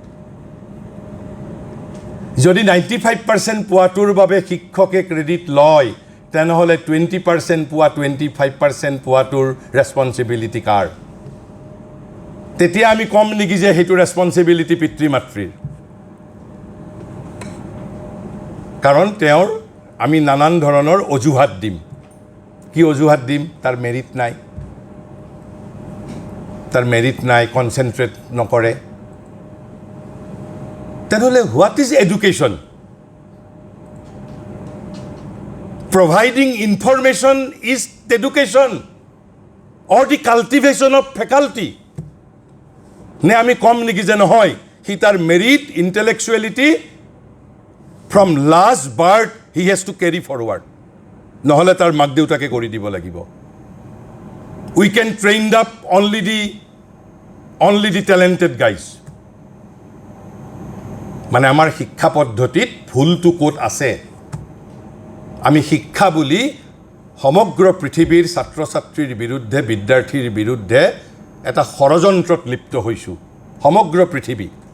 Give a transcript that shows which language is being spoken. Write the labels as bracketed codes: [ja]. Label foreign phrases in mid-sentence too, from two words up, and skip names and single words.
[as] যদি 95% পোৱাটোৰ বাবে শিক্ষকে ক্ৰেডিট লয় তেনেহ'লে 20% পোৱা 25% পোৱাটোৰ ৰেছপঞ্চিবিলিটি কাৰ তেতিয়া আমি কম নেকি যে সেইটো ৰেছপঞ্চিবিলিটি পিতৃ মাতৃৰ কাৰণ তেওঁৰ আমি নানান ধৰণৰ অজুহাত দিম কি অজুহাত দিম তাৰ মেৰিট নাই কনচেনট্ৰেট নকৰে তেনেহ'লে [en] what is education providing information is education or the cultivation of faculty [as] নে আমি কম নেকি যে নহয় হি তাৰ [en] merit intellectuality from last birth he has to carry forward [as] নহ'লে তাৰ মাক দেউতাকে কৰি দিব লাগিব [en] we can train up only the talented guys [as] মানে আমাৰ শিক্ষা পদ্ধতিত ভুলটো ক'ত আছে আমি শিক্ষা বুলি সমগ্ৰ পৃথিৱীৰ ছাত্ৰ ছাত্ৰীৰ বিৰুদ্ধে বিদ্যাৰ্থীৰ বিৰুদ্ধে এটা ষড়যন্ত্ৰত লিপ্ত হৈছোঁ সমগ্ৰ পৃথিৱী